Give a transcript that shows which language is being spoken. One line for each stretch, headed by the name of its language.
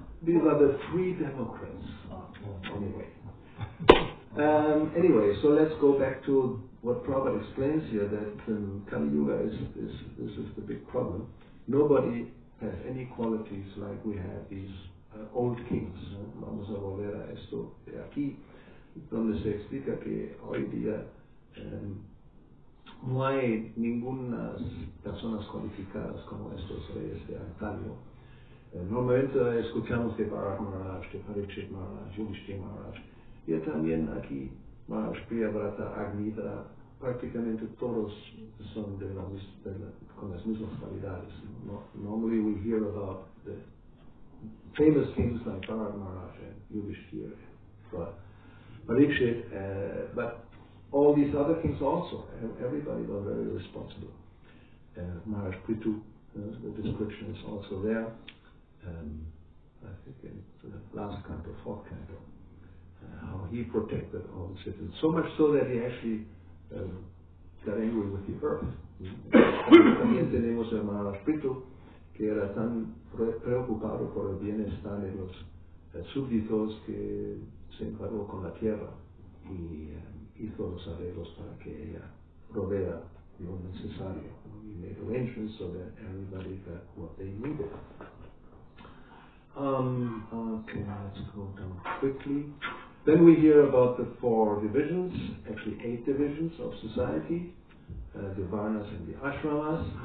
English: These are the Free Democrats. Okay. Anyway, so let's go back to what Prabhupada explains here, that Kali Yuga is the big problem. Nobody has any qualities like we had these old kings.
Spanish: Vamos a volver a esto de aquí, donde se explica que hoy día no hay ninguna personas cualificadas como estos reyes de antaño. Normalmente escuchamos de Bharat Maharaj, de Parikshit Maharaj, Yudhishthira Maharaj, y también aquí Maharaj Priyavrata, Agnidra, prácticamente todos son con las mismas cualidades.
English: Normally we hear about the famous kings like Bharat Maharaj and Yudhishthira, Parikshit, but all these other kings also, everybody was very responsible. Maharaj Prithu, the description is also there. I think in the last canto, fourth canto, how he protected all the citizens. So much so that he actually got angry with the earth.
Spanish: También tenemos a Maharaj Prithu, que era tan preocupado por el bienestar de los súbditos que se encargó con la tierra y hizo los arreglos para que ella provea lo necesario.
English: He made arrangements so that everybody got what they needed. Okay, let's go down quickly. Then we hear about the 4 divisions, actually 8 divisions of society, the Varnas and the Ashramas.